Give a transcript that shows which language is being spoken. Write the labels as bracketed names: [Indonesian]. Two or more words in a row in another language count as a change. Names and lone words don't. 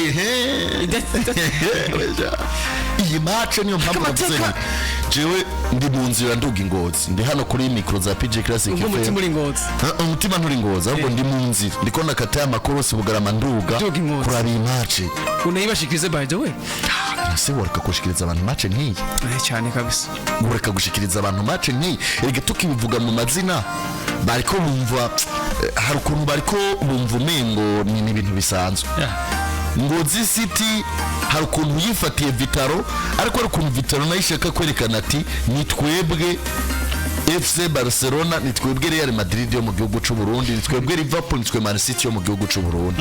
[Rundi] iyi match niyo mpamvu navuze jewe ndi mu nzira nduga Ngozi ndi hano kuri micro za PJ Classic FM umutima uri Ngozi umutima nturi Ngozi ahubwo ndi mu nzira ndiko nakata amakorosi Bugarama nduga kuraba iyi match unayibashikirize [English] by the way [Rundi] ese wareka gushikiriza abantu match nk'iyi cyane kabisa wareka gushikiriza abantu match nk'iyi erega tukibivuga mu mazina bariko bumva hari ukuntu bariko bumva umengo ni ibintu bisanzwe Ngozi City hari ukuntu yifatiye Vitaro ariko hari ukuntu Vitaro nayo ishaka kwerekana ati ni twebwe FC Barcelona, ni twebwe Real Madrid yo mu gihugu cy'u Burundi, ni twebwe Liverpool, ni twebwe Man City yo mu gihugu cy'u Burundi.